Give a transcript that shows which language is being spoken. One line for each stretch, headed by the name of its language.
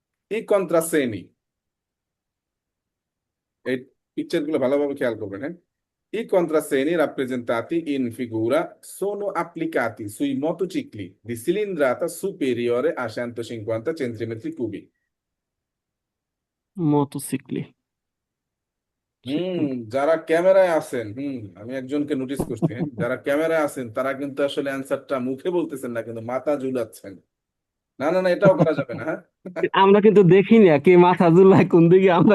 Bangla: ই কন্ট্রাসেনি, এই পিকচার গুলো ভালোভাবে খেয়াল করবেন, হ্যাঁ।
Italian: I contrassegni rappresentati in figura sono applicati sui motocicli di cilindrata superiore a 150 centimetri cubi.
Bangla: Motorcycle যারা ক্যামেরায় আছেন, আমি একজনকে নোটিস করছি, হ্যাঁ, যারা ক্যামেরায় আছেন তারা কিন্তু আসলে অ্যান্সারটা মুখে বলতেছেন না, কিন্তু মাথা ঝুলাচ্ছেন। না না না, এটাও করা যাবে না, হ্যাঁ। আমরা কিন্তু দেখি না কে মাথা ঝুলায় কোন দিকে, আমরা